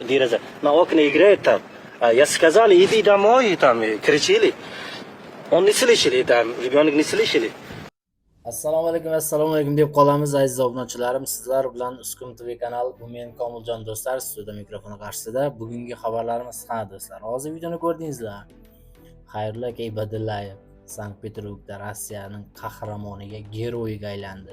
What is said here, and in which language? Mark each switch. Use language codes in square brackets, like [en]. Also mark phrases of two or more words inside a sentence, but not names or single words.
[ru] дереза. На окне играет там. Я сказал, иди домой, там, кричили. Он не слышали, там, ребенок не слышали. [uz] Assalomu alaykum deb qolamiz aziz obunachilarim. Sizlar bilan Uskum TV kanali, bu men Komiljon do'stlar, studiyada mikrofoni qarshisida. Bugungi xabarlarimiz qana do'stlar? Hozir videoni ko'rdingizlar. Xayrullo aka Ibadillayev Sankt-Peterburgda Rossiyaning qahramoniga, geroyiga aylandi.